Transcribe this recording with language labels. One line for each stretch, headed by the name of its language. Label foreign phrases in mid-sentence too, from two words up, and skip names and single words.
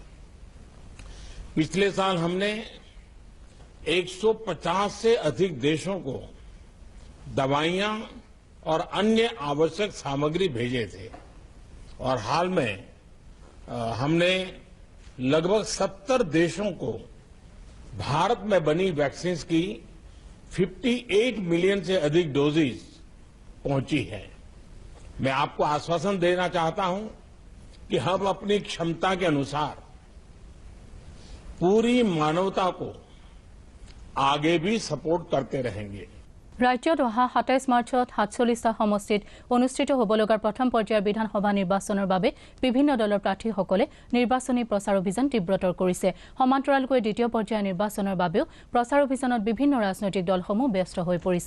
Hindi: पिछले साल हमने 150 से अधिक देशों को दवाइयां और अन्य आवश्यक सामग्री भेजे थे और हाल में हमने लगभग 70 देशों को भारत में बनी वैक्सीन की 58 मिलियन से अधिक डोजेज पहुंची है। मैं आपको आश्वासन देना चाहता हूं कि हम अपनी क्षमता के अनुसार पूरी मानवता को आगे भी सपोर्ट करते रहेंगे।
Assamese: ৰাজ্যত অহা 27 মাৰ্চত 47টা সমষ্টিত অনুষ্ঠিত হ'ব লগা প্ৰথম পৰ্যায়ৰ বিধানসভা নিৰ্বাচনৰ বাবে বিভিন্ন দলৰ প্ৰাৰ্থীসকলে নিৰ্বাচনী প্ৰচাৰ অভিযান তীব্ৰতৰ কৰিছে। সমান্তৰালকৈ দ্বিতীয় পৰ্যায়ৰ নিৰ্বাচনৰ বাবেও প্ৰচাৰ অভিযানত বিভিন্ন ৰাজনৈতিক দলসমূহ ব্যস্ত হৈ পৰিছে।